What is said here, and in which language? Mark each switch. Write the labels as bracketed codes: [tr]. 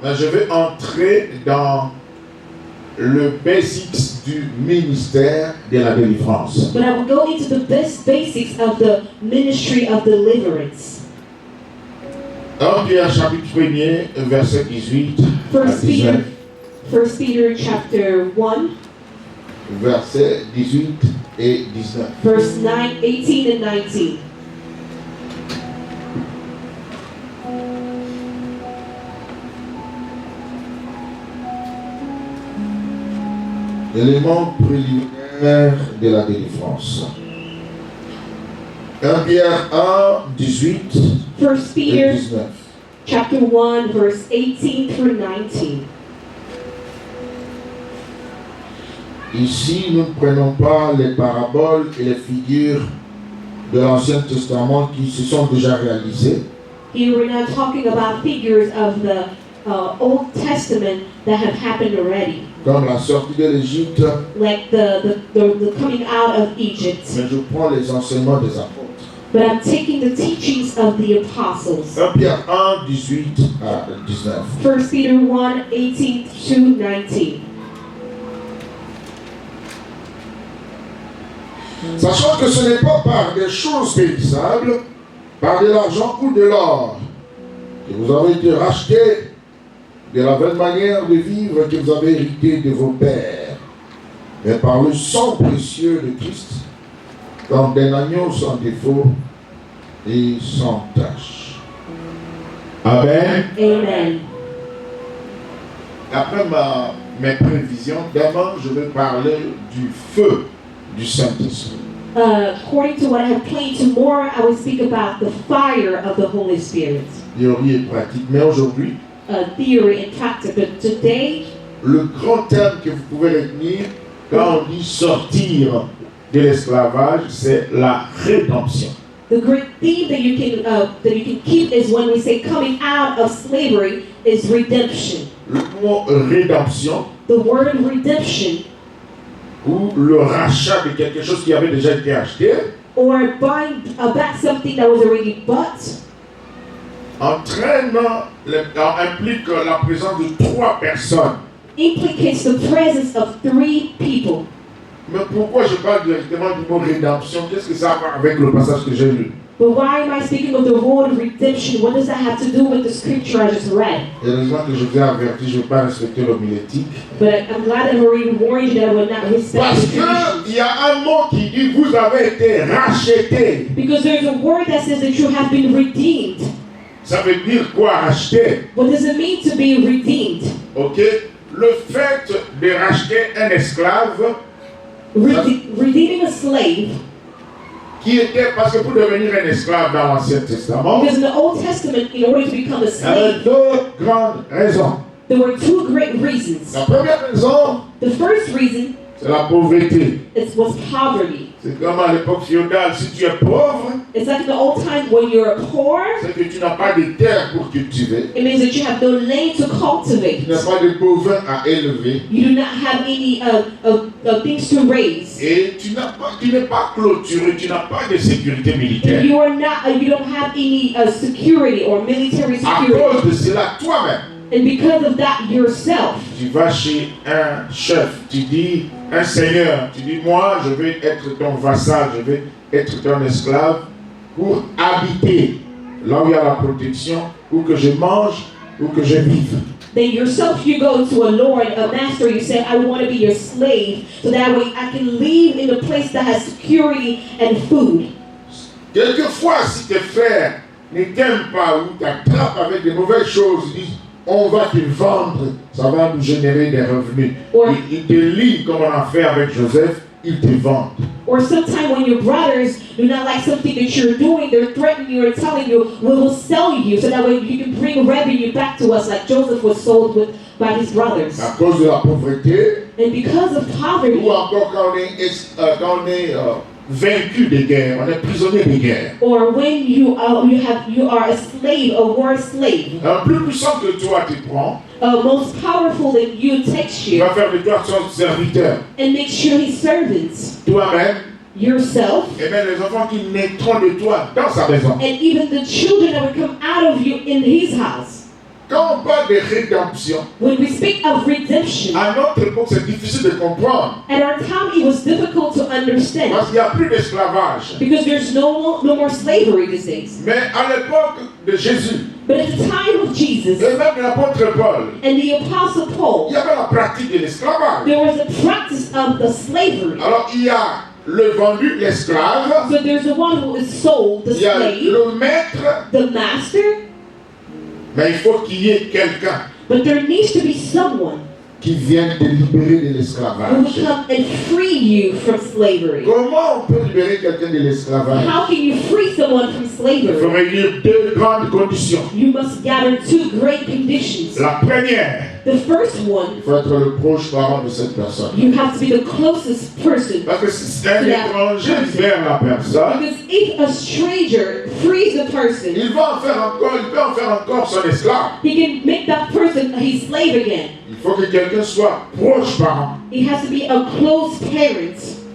[fr] Mais je vais entrer dans le basics du ministère de la délivrance. [en] But I will go into the basics of the ministry of deliverance. [fr] 1 Pierre chapitre 1er, verset 18 à 19. [en] 1 Peter chapter 1, [fr] Versets 18 et 19. [en] verse 9, 18 and 19. [fr] Élément préliminaire de la délivrance. 1 Pierre 1, 18 [en] 1 [fr] et [en] Peter [fr] 19. [en] chapter 1, verse 18 through 19. [fr] Ici, nous ne prenons pas les paraboles et les figures de l'Ancien Testament qui se sont déjà réalisées, [en] Here we're not talking about figures of the Old Testament that have happened already, [fr] comme la sortie de l'Égypte, [en] like the coming out of Egypt. [fr] mais je prends les enseignements des apôtres. [en] But I'm taking the teachings of the apostles. [fr] 1 Pierre 1, 18 à 19. [en] 1 Peter 1, 18 to 19. [fr] Sachant que ce n'est pas par des choses périssables, par de l'argent ou de l'or, que vous avez été rachetés de la belle manière de vivre que vous avez hérité de vos pères, mais par le sang précieux de Christ, comme d'un agneau sans défaut et sans tache. Amen. Amen. Après mes prévisions, d'abord je vais parler du feu du Saint-Esprit. [en] According to what I have planned, tomorrow I will speak about the fire of the Holy Spirit. [fr] Théorie et pratique. Mais aujourd'hui, [en] Theory and practice. But today, [fr] le grand terme que vous pouvez retenir quand on dit sortir de l'esclavage, c'est la rédemption. [en] the great theme that you can keep is when we say coming out of slavery is redemption. [fr] Le mot rédemption [en] The word redemption, [fr] ou le rachat de quelque chose qui avait déjà été acheté [en] or buying back something that was already bought, [fr] implique la présence de 3 personnes. [en] implicates the presence of 3 people. [fr] Mais pourquoi je parle directement du mot rédemption? Qu'est-ce que ça a à voir avec le passage que j'ai lu? [en] But why am I speaking of the word redemption? What does that have to do with the scripture I just read? [fr] Heureusement que je vous ai averti, je ne vais pas respecter l'homilétique. [en] But I'm glad I've already warned you that I will not respect [fr] Parce [en] the tradition. [fr] qu'il y a un mot qui dit vous avez été rachetés. [en] Because there's a word that says that you have been redeemed. [fr] Ça veut dire quoi, racheter? [en] What does it mean to be redeemed? Ok? [fr] Le fait de racheter un esclave [en] Redeeming a slave, [fr] qui était, parce que pour devenir un esclave dans l'Ancien Testament, [en] because in the Old Testament, in order to become a [fr] il y avait [en] slave, [fr] 2 grandes raisons. [en] there were 2 great reasons. [fr] La première raison, [en] The first reason [fr] c'est la pauvreté. [en] was poverty. [fr] C'est comme à l'époque féodale, si tu es pauvre, [en] It's like in the old time when you're poor, [fr] c'est que tu n'as pas de terre pour cultiver, [en] it means that you have no land to cultivate. [fr] tu n'as pas de bovins à élever, [en] You do not have any things to raise. [fr] et tu n'es pas clôturé, tu n'as pas de sécurité militaire. [en] You are not. You don't have any security or military [fr] À [en] security. [fr] cause de cela, toi-même, [en] And because of that, yourself, [fr] tu vas chez un chef, tu dis, un seigneur, tu dis, moi, je vais être ton vassal, je vais être ton esclave pour habiter là où il y a la protection, pour que je mange, pour que je vive. [en] then yourself you go to a lord, a master. You say, I want to be your slave, so that way I can live in a place that has security and food. [fr] Quelquefois, si tes frères ne t'aiment pas ou t'attrapent avec de mauvaises choses, ils disent, on va te vendre, ça va nous générer des revenus. Ils te lient comme on a fait avec Joseph, ils te vendent. [en] Or sometimes when your brothers do not like something that you're doing, they're threatening you or telling you, we will sell you, so that way you can bring revenue back to us, like Joseph was sold by his brothers. [fr] À cause de la pauvreté, [en] And because of poverty, [fr] ou encore quand on est vaincu de guerre, on est prisonnier de guerre. [en] or when you are a slave, a war slave, [fr] Un plus puissant que toi te prend, [en] most powerful than you takes [fr] il [en] you [fr] va faire de toi son serviteur. [en] and makes sure his servants, [fr] Toi-même, [en] yourself, [fr] et même les enfants qui naîtront de toi dans sa maison. [en] and even the children that will come out of you in his house. [fr] quand on parle de rédemption, [en] When we speak of redemption, [fr] à notre époque, c'est difficile de comprendre. [en] at our time it was difficult to understand [fr] Parce qu'il n'y a plus d'esclavage. [en] because there's no more slavery these days. [fr] Mais à l'époque de Jésus, [en] But at the time of Jesus [fr] et même l'apôtre Paul, [en] and the Apostle [fr] il [en] Paul, [fr] y avait la pratique de l'esclavage. [en] there was a practice of the slavery. [fr] Alors il y a le vendu, l'esclave, [en] So there's the one who is sold, the [fr] il y a [en] slave, [fr] le maître, [en] the master, [fr] mais il faut qu'il y ait quelqu'un [en] but there needs to be someone [fr] qui vienne te libérer de [en] who will [fr] l'esclavage. [en] come and free you from slavery. [fr] Comment on peut libérer quelqu'un de l'esclavage? [en] How can you free someone from [fr] Il faut [en] slavery? [fr] réunir deux grandes conditions. [en] You must gather two great conditions. [fr] La première, [en] The first one, [fr] il faut être le proche parent de cette personne. [en] you have to be the closest person. [fr] Parce que si un étranger libère la personne, [en] Because if a stranger frees a person, [fr] il peut en faire encore son esclave. [en] he can make that person his slave again. [fr] Il faut que quelqu'un soit proche parent. [en] He has to be a close parent.